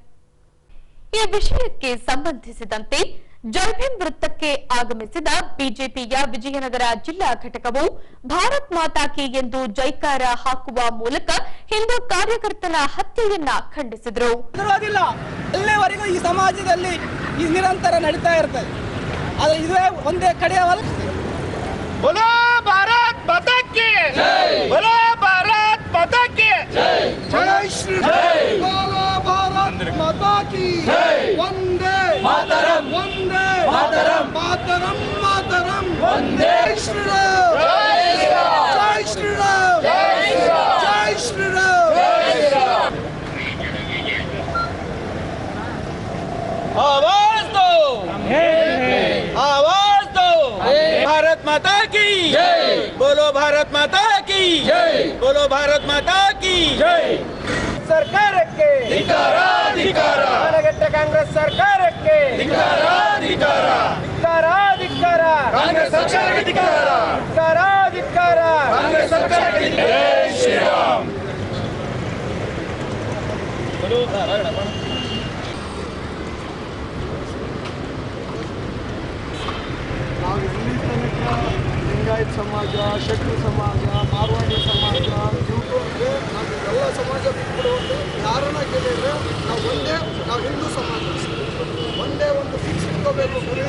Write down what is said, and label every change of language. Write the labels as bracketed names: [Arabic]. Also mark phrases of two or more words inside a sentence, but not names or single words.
[Kannada] ಈ ವಿಷಯಕ್ಕೆ ಸಂಬಂಧಿಸಿದಂತೆ ಜೈಭೀಮ್ ವೃತ್ತಕ್ಕೆ ಆಗಮಿಸಿದ ಬಿಜೆಪಿಯ ವಿಜಯನಗರ ಜಿಲ್ಲಾ ಘಟಕವು [Hindi] भारत माता की [Kannada] ಎಂದು ಜೈಕಾರ ಹಾಕುವ ಮೂಲಕ ಹಿಂದೂ ಕಾರ್ಯಕರ್ತನ ಹತ್ಯೆಯನ್ನ ಖಂಡಿಸಿದರು. ಅಲ್ಲಿವರೆಗೂ ಈ ಸಮಾಜದಲ್ಲಿ ಈ ನಿರಂತರ ನಡೀತಾ ಇರ್ತದೆ. ಆದರೆ ಇದುವೇ ಒಂದೇ ಕಡೆಯವಲ್ಲ. [Hindi] बोलो भारत माता की जय, बोलो भारत माता की जय, जय श्री राम, बोलो भारत माता की जय, वंदे मातरम, वंदे मातरम, मातरम मातरम, वंदे श्री राम, जय श्री राम, जय श्री राम, जय श्री राम, जय श्री राम, आवाज दो, आवाज दो, भारत माता की जय, बोलो भारत माता की जय, बोलो भारत माता की जय. [Kannada] ಸರ್ಕಾರಕ್ಕೆ ಧಿಕ್ಕಾರ, ಧಿಕ್ಕಾರ, ಮನಗೆಟ್ಟ ಕಾಂಗ್ರೆಸ್ ಸರ್ಕಾರಕ್ಕೆ ಧಿಕ್ಕಾರ, ಧಿಕ್ಕಾರ, ಧಿಕ್ಕಾರ, ಧಿಕ್ಕಾರ, ಕಾಂಗ್ರೆಸ್ ಸರ್ಕಾರಕ್ಕೆ ಧಿಕ್ಕಾರ, ಧಿಕ್ಕಾರ, ಧಿಕ್ಕಾರ, ಕಾಂಗ್ರೆಸ್ ಸರ್ಕಾರಕ್ಕೆ ಧಿಕ್ಕಾರ. [Hindi] जय श्रीराम. [Kannada] ನಾವು ಇಲ್ಲಿ ತನಕ ಲಿಂಗಾಯತ ಸಮಾಜ, ಶೆಟ್ಟಿ ಸಮಾಜ, ಮಾರ್ವಾಡಿ ಸಮಾಜ, ಯೂಟ್ಯೂಬ್ಗೆ ನಾವು ಎಲ್ಲ ಸಮಾಜ ಬಿಟ್ಬಿಡುವಂತೆ ಯಾರನ್ನ ಕೇಳಿದರೆ ನಾವು ಹಿಂದೂ ಸಮಾಜ ಒಂದೇ ಒಂದು ಫಿಕ್ಸ್ ಇಟ್ಕೋಬೇಕು ಗುರಿ.